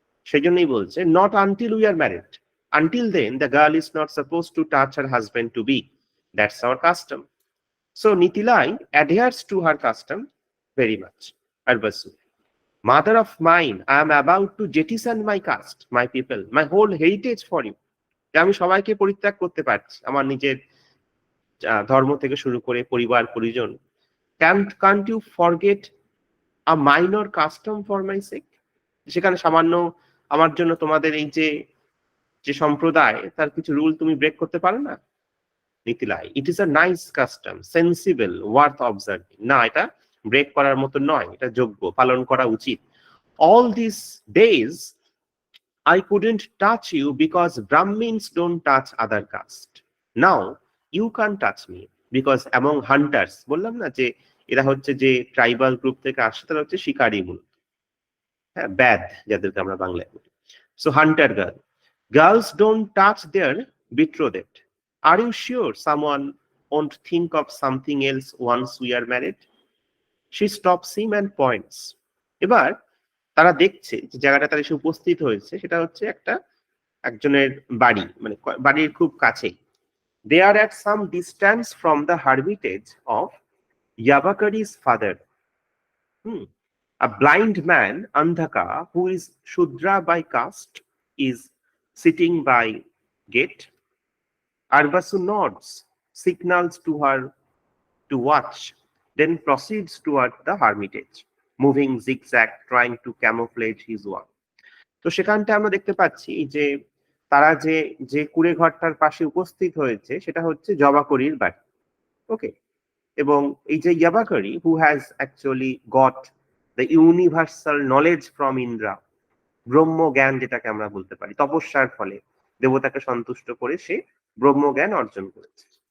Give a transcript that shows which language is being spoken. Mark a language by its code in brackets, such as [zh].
[bn] সেজন্যই বলছে [en] not until we are married. Until then, the girl is not supposed to touch her husband to be. That's our custom. So Nitilai adheres to her custom very much. Arbasu. Mother of mine, I am about to jettison my caste, my people, my whole heritage for you. [bn] আমি সবাইকে পরিত্যাগ করতে পারছি, আমার নিজের ধর্ম থেকে শুরু করে পরিবার পরিজন। [en] Can't you forget a minor custom for my sake? [bn] সেখানে সামান্য আমার জন্য তোমাদের এই যে যে সম্প্রদায়, তার কিছু রুল তুমি ব্রেক করতে পারো না? [en] নিতিলাই, it is a nice custom, sensible, worth observing. [bn] না, এটা ব্রেক করার মতো নয়, এটা যোগ্য, পালন করা উচিত। [en] All these days I couldn't touch you because Brahmins don't touch other caste. Now you can't touch me because among hunters, [bn] বললাম না যে এরা হচ্ছে যে ট্রাইবাল গ্রুপ থেকে আসে, তারা হচ্ছে শিকারী মূলত, হ্যাঁ, ব্যাদ যাদেরকে আমরা বাংলায় বলি। [en] So hunter girl, girls don't touch their betrothed. Are you sure someone won't think of something else once we are married? She stops him and points. [bn] এবার তারা দেখছে যে জায়গাটা তারা এসে উপস্থিত হয়েছে, সেটা হচ্ছে একজনের বাড়ি, মানে বাড়ির খুব কাছেই। [en] They are at some distance from the hermitage of Yabakari's father. A blind man, Andhaka, who is Shudra by caste, is sitting by gate. Arbasu nods, signals to her to watch, then proceeds toward the hermitage, moving zigzag, trying to camouflage his work. [bn] তো সেখানটা আমরা দেখতে পাচ্ছি যে তারা যে যে কুড়ে ঘরটার পাশে উপস্থিত হয়েছে সেটা হচ্ছে জবাকরির বাড়ি। ওকে, এবং এই যে ইয়াবাকরি, [en] who has actually got the universal knowledge from Indra, [bn] ব্রহ্ম জ্ঞান যেটাকে আমরা বলতে পারি, তপস্যার ফলে দেবতাকে সন্তুষ্ট করে সে ব্রহ্ম জ্ঞান অর্জন করেছে।